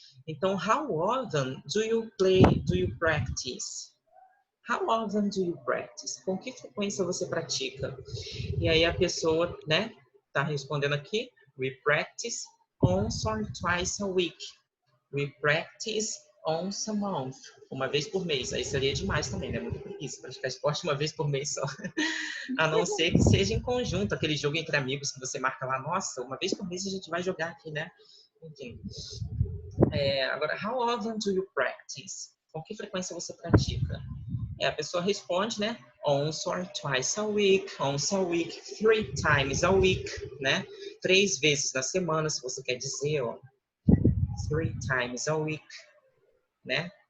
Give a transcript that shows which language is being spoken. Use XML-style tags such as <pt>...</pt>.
<en>Então, how often do you practice? How often do you practice?</en> <pt>Com que frequência você pratica? E aí a pessoa, né, tá respondendo aqui,</pt> <en>we practice once or twice a week. We practice once a month.</en> <pt>Uma vez por mês. Aí seria demais também, né? Muito preguiça. Praticar esporte uma vez por mês só. A não ser que seja em conjunto, aquele jogo entre amigos que você marca lá, nossa, uma vez por mês a gente vai jogar aqui, né? Enfim.</pt> <en>Agora, how often do you practice?</en> <pt>Com que frequência você pratica? A pessoa responde, né?</pt> <en>Once or twice a week, 3 times a week, né?</en> <pt>3 vezes na semana, se você quer dizer, ó.</pt> <en>3 times a week,</en> <pt>né?</pt>